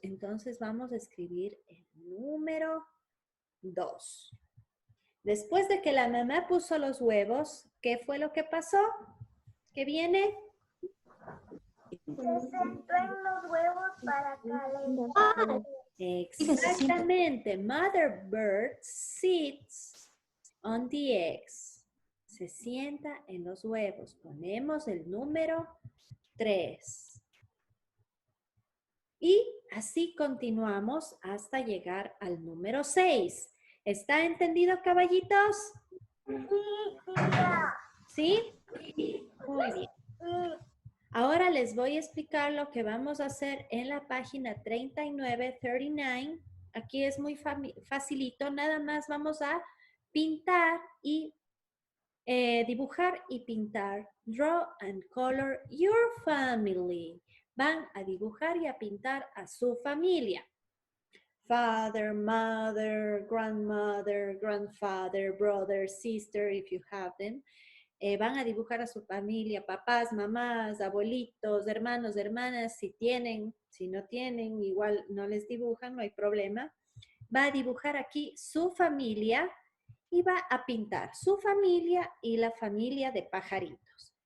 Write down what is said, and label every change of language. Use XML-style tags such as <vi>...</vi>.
<es>Entonces vamos a escribir el número 2. Después de que la mamá puso los huevos, ¿qué fue lo que pasó? ¿Qué viene? Se sentó en los huevos para calentar. Exactamente.</es> <en>Mother bird sits on the eggs.</en> <es>Se sienta en los huevos. Ponemos el número 3. Y así continuamos hasta llegar al número 6. ¿Está entendido, caballitos? Sí, ¿Sí? Muy bien. Ahora les voy a explicar lo que vamos a hacer en la página 39. Aquí es muy facilito. Nada más vamos a pintar y Dibujar y pintar.</es> <en>Draw and color your family.</en> <es>Van a dibujar y a pintar a su familia.</es> <en>Father, mother, grandmother, grandfather, brother, sister, if you have them.</en> <es>Van a dibujar a su familia, papás, mamás, abuelitos, hermanos, hermanas, si tienen, si no tienen, igual no les dibujan, no hay problema. Va a dibujar aquí su familia y va a pintar su familia y la familia de pajaritos.</es>